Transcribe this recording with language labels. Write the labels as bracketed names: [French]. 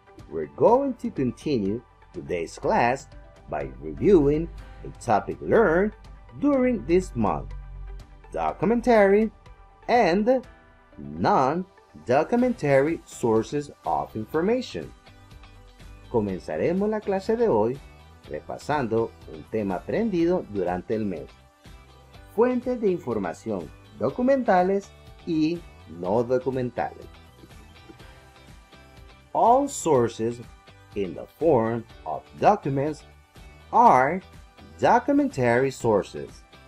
[English] We're going to continue today's class by reviewing a topic learned during this month. Documentary and non-documentary sources of information. [Spanish] Comenzaremos la clase de hoy repasando un tema aprendido durante el mes. Fuentes de información documentales y no documentales. [English] All sources in the form of documents are documentary sources.